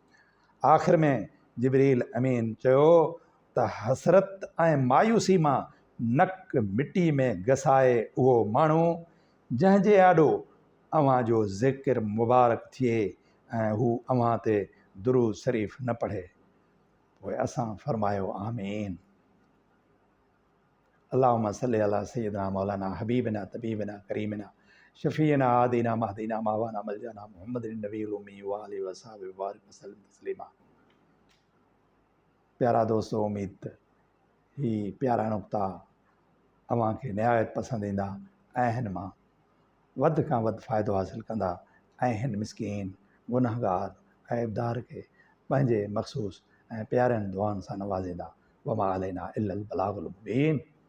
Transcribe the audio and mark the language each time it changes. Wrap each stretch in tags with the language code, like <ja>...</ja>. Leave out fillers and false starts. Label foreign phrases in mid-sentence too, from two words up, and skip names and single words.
<sd>आख़िर में जिब्रील अमीन चयो त हसरत ऐं मायूसी मां नक मिटी में घसाए उहो माण्हू जंहिंजे आॾो अव्हां जो ज़िक्र मुबारक थिए ऐं हू अव्हां ते दुरूद शरीफ़ न पढ़े। पोइ असां फरमायो आमीन।</sd> <ar>اللهم صل على سيدنا مولانا حبيبنا طبيبنا كريمنا شفيعنا هادينا مهدينا مأوانا ملجأنا محمد النبي الأمي وآله وصحابه بارك وسلم تسليما.</ar> <sd>प्यारा दोस्तो, उम्मीद ही प्यारा नुक्ता अव्हां खे निहायत पसंदि ईंदा ऐं हिन मां वधि खां वधि फ़ाइदो हासिलु कंदा ऐं हिन मिसकीन गुनहगार ऐबदार खे पंहिंजे मख़सूस ऐं प्यारनि दुआनि सां नवाज़ींदा।</sd> <ar>وما علينا إلا البلاغ المبين.</ar>